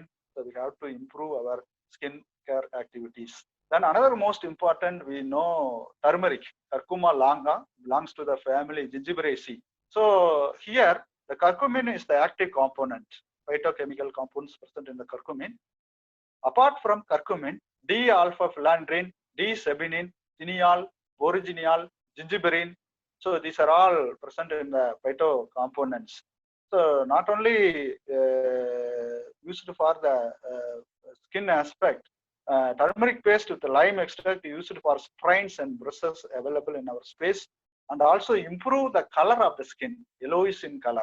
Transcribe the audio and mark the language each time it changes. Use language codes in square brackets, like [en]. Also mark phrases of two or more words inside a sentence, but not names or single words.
[en] So we have to improve our skin care activities. Then another most important, we know turmeric, Curcuma longa, belongs to the family Gingiberaceae. So here the curcumin is the active component, phytochemical compounds present in the curcumin. Apart from curcumin, D-alpha-philandrin, D-sabinin, cineol, original, gingiberine. So these are all present in the phytocomponents. So not only used for the skin aspect, turmeric paste with the lime extract used for sprains and bruises available in our space, and also improve the color of the skin, yellowish in color.